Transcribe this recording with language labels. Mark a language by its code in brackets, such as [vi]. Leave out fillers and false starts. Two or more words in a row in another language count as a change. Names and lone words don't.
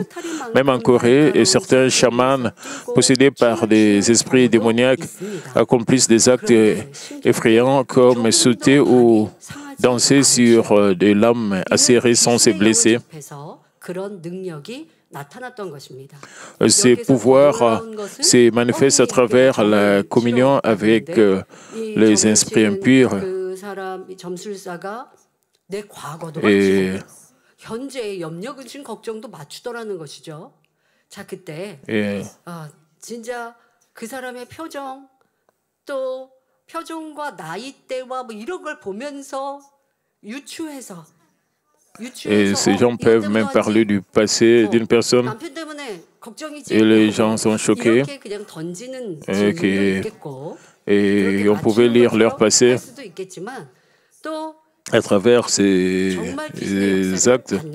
[fr] Même en Corée, et certains chamans possédés par des esprits démoniaques accomplissent des actes effrayants comme sauter ou danser sur des lames acérées sans se blesser. Ces pouvoirs se manifestent à travers la communion avec les esprits impurs. Et [ko] 진짜 그 사람의 표정 또 표정과 나이대와 뭐 이런 걸 보면서 유추해서 [fr] Et ces gens peuvent même parler du passé d'une personne. Et les gens sont choqués. Et on pouvait lire leur passé à travers ces actes.